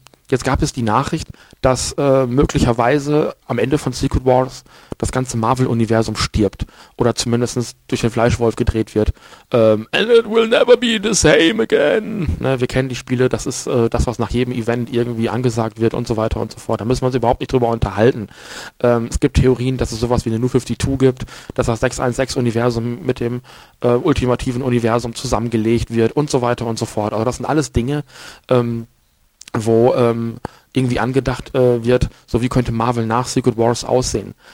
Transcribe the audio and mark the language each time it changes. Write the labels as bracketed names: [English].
[German] Jetzt gab es die Nachricht, dass möglicherweise am Ende von Secret Wars das ganze Marvel-Universum stirbt oder zumindest durch den Fleischwolf gedreht wird. [English] And it will never be the same again. [German] Ne, wir kennen die Spiele, das ist das, was nach jedem Event irgendwie angesagt wird und so weiter und so fort. Da müssen wir uns überhaupt nicht drüber unterhalten. Es gibt Theorien, dass es sowas wie eine New 52 gibt, dass das 616-Universum mit dem ultimativen Universum zusammengelegt wird und so weiter und so fort. Also das sind alles Dinge, wo irgendwie angedacht wird, so wie könnte Marvel nach Secret Wars aussehen.